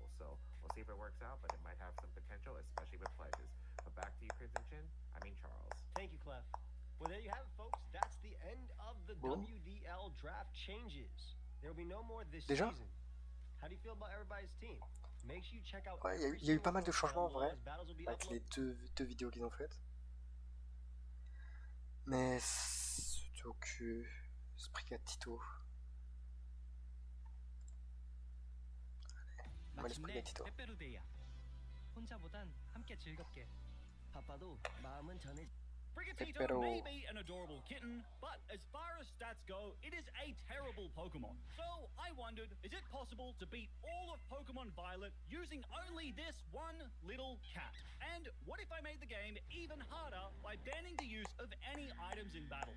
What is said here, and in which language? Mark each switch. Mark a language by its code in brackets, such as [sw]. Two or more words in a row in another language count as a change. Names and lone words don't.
[en] So we'll see if it works out, but it might have some potential, especially with pledges. But back to you, Crimson Chin. Charles. Thank you, Clef. Well, there you have it, folks. That's the end of the WDL draft changes. There will be no more this [fr] Déjà? [en] season. How do you feel about everybody's team? Make sure you check out. [fr] Ouais, il y a eu pas mal de changements en vrai, avec les deux vidéos qu'ils ont faites. Mais Sudoku, Sprigatito. Allez, Sprigatito. [ko] 혼자보단 함께 즐겁게. 바빠도 마음은 전해. [en] Sprigatito may be an adorable kitten, but as far as stats go, it is a terrible Pokemon. So I wondered, is it possible to beat all of Pokemon Violet using only this one little cat? And what if I made the game even harder by banning the use of any items in battle?